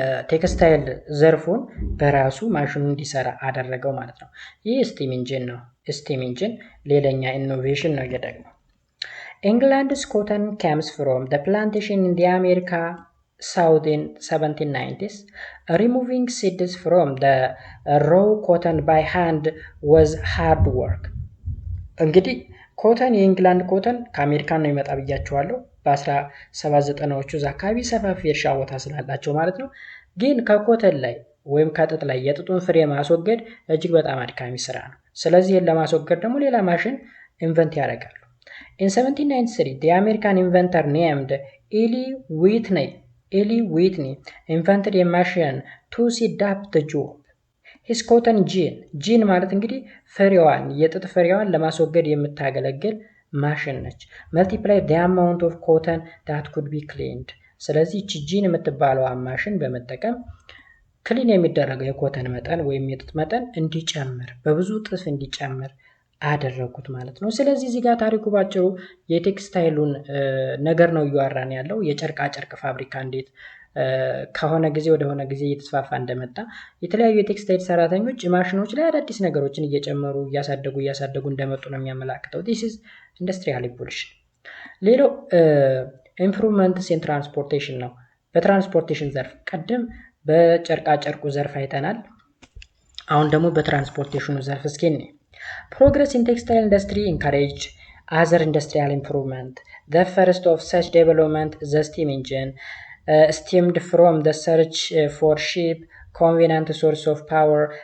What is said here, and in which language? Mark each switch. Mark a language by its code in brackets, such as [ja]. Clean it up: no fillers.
[am] ቴክስታይል ዘርፉን በራሱ ማሽኑ እንዲሰራ አደረገው ማለት ነው። ይህ ስቲም ኢንጂን ነው። ስቲም ኢንጂን ሌላኛ ኢኖቬሽን ነው ደግሞ። [en] England's cotton comes from the plantation in the America South in 1790s. Removing seeds from the raw cotton by hand was hard work. [am] እንግዲህ ኮተን የኢንግላንድ ኮተን ከአሜሪካን ነው ይመጣ ብያቸዋለሁ። በ1790ዎቹ አካባቢ ሰፋፊ እርሻ ቦታ ስላላቸው ማለት ነው። ግን ከኮተን ላይ ወይም ከጥጥ ላይ የጥጡን ፍሬ ማስወገድ እጅግ በጣም አድካሚ ስራ ነው። ስለዚህ ለማስወገድ ደግሞ ሌላ ማሽን ኢንቨንት ያደርጋሉ። [en] In 1793, the American inventor named Eli Whitney invented a machine to speed up the job. His cotton gin [am] ማለት እንግዲህ ፍሬዋን የጥጥ ፍሬዋን ለማስወገድ የምታገለግል ማሽን ነች። [en] multiply the amount of cotton that could be cleaned. [am] ስለዚህ እቺ ጂን የምትባለው ማሽን በመጠቀም ክሊን የሚደረገው የኮተን መጠን ወይም የጥጥ መጠን እንዲጨምር በብዙ እጥፍ እንዲጨምር አደረጉት ማለት ነው። ስለዚህ እዚህ ጋር ታሪኩ ባጭሩ የቴክስታይሉን ነገር ነው እያወራን ያለው። የጨርቃ ጨርቅ ፋብሪካ እንዴት ከሆነ ጊዜ ወደ ሆነ ጊዜ እየተስፋፋ እንደመጣ የተለያዩ የቴክስታይል ሰራተኞች ማሽኖች ላይ አዳዲስ ነገሮችን እየጨመሩ እያሳደጉ እንደመጡ ነው የሚያመላክተው። [en] this is industrial evolution። [am] ሌላው ኢምፕሩቭመንትስ ኢን ትራንስፖርቴሽን ነው። በትራንስፖርቴሽን ዘርፍ ቀደም በጨርቃ ጨርቁ ዘርፍ አይተናል። አሁን ደግሞ በትራንስፖርቴሽኑ ዘርፍ እስኪ እንይ። [en] Progress in textile industry encouraged other industrial improvement. The first of such development, the steam engine, stemmed from the search for cheap, convenient source of power.